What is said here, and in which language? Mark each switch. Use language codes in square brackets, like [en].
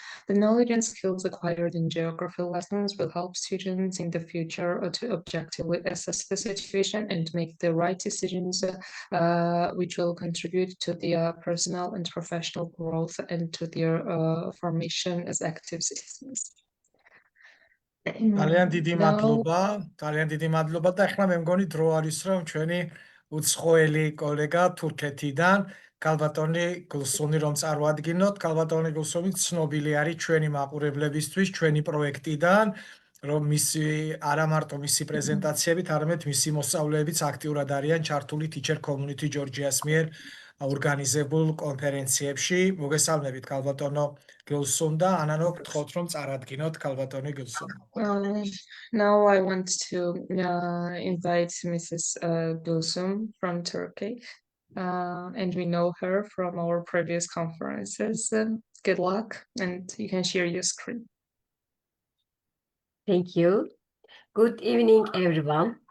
[en] The knowledge and skills acquired in geography lessons will help students in the future to objectively assess the situation and make the right decisions which will contribute to their personal and professional growth and to their formation as active citizens. [ka] ძალიან დიდი [en] Now, [ka] მადლობა, ძალიან დიდი მადლობა და ახლა მე მგონი დრო არის რომ ჩვენი უცხოელი კოლეგა თურქეთიდან ქალბატონი გულსუნი რომ წარვადგინოთ. ქალბატონი გულსუნი ცნობილი არის ჩვენი მაყურებლებისთვის, ჩვენი პროექტიდან, რომ მისი არა მარტო მისი პრეზენტაციებით, არამედ მისი მოსწავლეებიც აქტიურად არიან ჩართული Teacher Community Georgia-ს მიერ ორგანიზებულ კონფერენციებში. მოგესალმებით ქალბატონო გულსუნ და ანანო გთხოვთ რომ წარადგინოთ ქალბატონი გულსუნ. [en] now I want to invite Mrs. Gülsüm from Turkey, and we know her from our previous conferences. Good luck, and you can share your screen. Thank you. Good evening, everyone.